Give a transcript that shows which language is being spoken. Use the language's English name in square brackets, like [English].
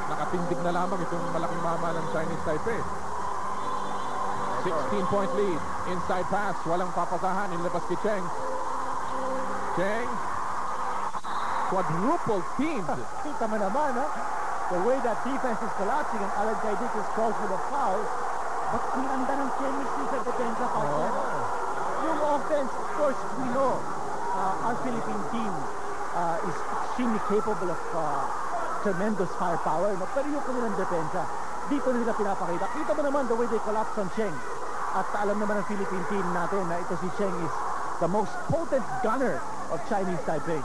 [Filipino] Nakatindig na lamang itong malaking mama ng Chinese Taipei. [English] 16-point lead. Inside pass. [Filipino] Walang papasahan. Inilabas kay Cheng. Cheng. [English] Quadruple teamed. [Filipino] Kita mo naman, ha? [English] The way that defense is collapsing and Alan Caidic is called for the foul. [Filipino] But ang ganda ng chemistry sa depensa, partner. [English] Yung offense, of course, we know our Philippine team is extremely capable of tremendous firepower. [Filipino] No? Pero yung kanilang depensa, dito nila pinapakita. Kita mo naman [English] the way they collapse on Cheng. [Filipino] At alam naman ng Philippine team natin na ito si Cheng [English] is the most potent gunner of [Filipino] Chinese Taipei.